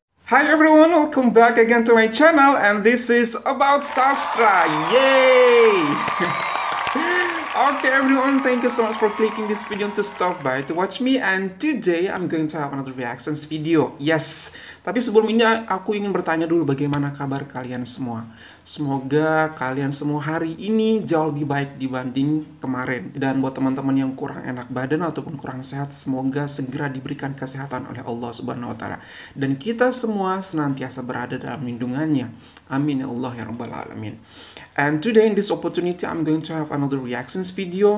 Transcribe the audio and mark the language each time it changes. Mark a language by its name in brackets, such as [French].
[English] Hi everyone, welcome back again to my channel, and this is about sastra. Yay! Okay everyone, thank you so much for clicking this video to stop by to watch me, and today I'm going to have another reactions video. [Indonesian] Yes, tapi sebelum ini aku ingin bertanya dulu bagaimana kabar kalian semua. Semoga kalian semua hari ini jauh lebih baik dibanding kemarin. Dan buat teman-teman yang kurang enak badan ataupun kurang sehat, semoga segera diberikan kesehatan oleh Allah Subhanahu wa Ta'ala. Dan kita semua senantiasa berada dalam lindungannya. Amin ya Allah ya Rabbal Alamin. [English] And today in this opportunity I'm going to have another reactions video.